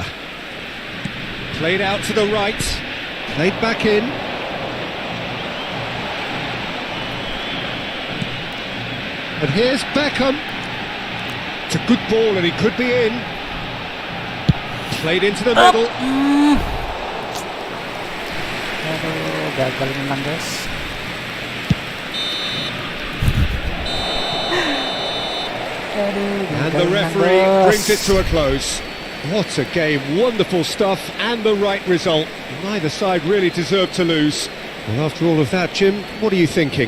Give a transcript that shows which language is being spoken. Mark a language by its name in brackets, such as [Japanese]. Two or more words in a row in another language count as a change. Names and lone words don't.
[English] Played out to the right, played back in. And here's Beckham. It's a good ball and he could be in. Played into the middle. [Indonesian] Aduh, gagal menang, guys. [English] And the referee brings it to a close. What a game, wonderful stuff and the right result. Neither side really deserved to lose. Well, after all of that, Jim, what are you thinking?